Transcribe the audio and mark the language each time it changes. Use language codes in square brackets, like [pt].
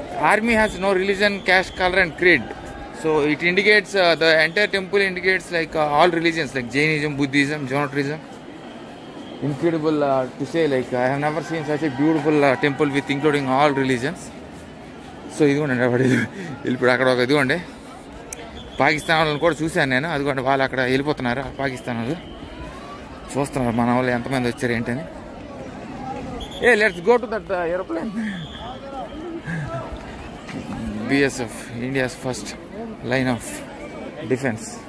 [en] Army has no religion, caste, color and creed. So it indicates the entire temple indicates like all religions like Jainism, Buddhism, Zoroastrianism. Incredible to say, like I have never seen such a beautiful temple with including all religions. [te] So ఇదిగోండి ఇప్పుడు అక్కడ ఒక ఇదిగోండి పాకిస్తాన్ వాళ్ళని కూడా చూశాను నేను. అదిగోండి వాళ్ళు అక్కడ వెళ్ళిపోతున్నారు. పాకిస్తాన్ వాళ్ళు చూస్తున్నారు మన వాళ్ళు ఎంతమంది వచ్చారు ఏంటని. [en] Hey, let's go to that aeroplane. BSF, India's first line of defense.